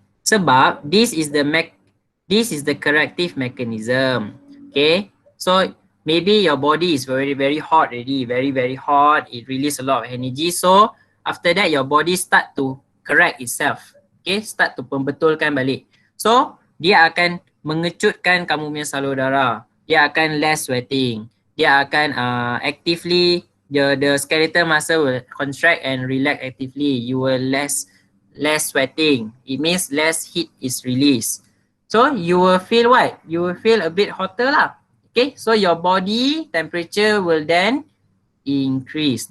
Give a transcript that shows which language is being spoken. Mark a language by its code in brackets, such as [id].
[en] Sebab this is the corrective mechanism. Okay, so maybe your body is very hot already, very hot. It release a lot of energy. So after that, your body start to correct itself. Okay, start to [ms] pembetulkan balik. So dia akan mengecutkan kamu punya salur darah. [en] Dia akan less sweating. [ms] Dia akan [en] actively the skeletal muscle will contract and relax actively. You will less sweating. It means less heat is released. So you will feel what? You will feel a bit hotter lah. Okay, so your body temperature will then increase.